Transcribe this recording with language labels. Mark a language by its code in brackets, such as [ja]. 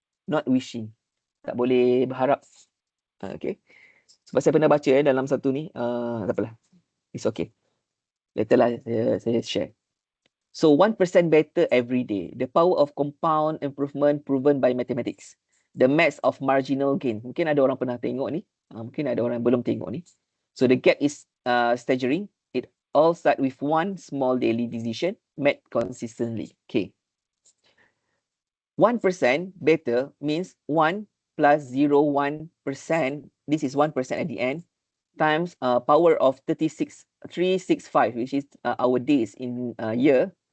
[en] Not wishing. [ms] Tak boleh berharap. Okay. Sebab saya pernah baca dalam satu ni, tak apalah. [en] It's okay. Later [ms] lah saya [en] share. So 1% better every day. The power of compound improvement proven by mathematics. The maths of marginal gain. [ms] Mungkin ada orang pernah tengok ni. Mungkin ada orang belum tengok ni. [en] So the gap is staggering. It all start with one small daily decision. met consistently. Okay. 1% better means 1 plus 0.1%. This is 1% at the end times power of 365, which is our days in year.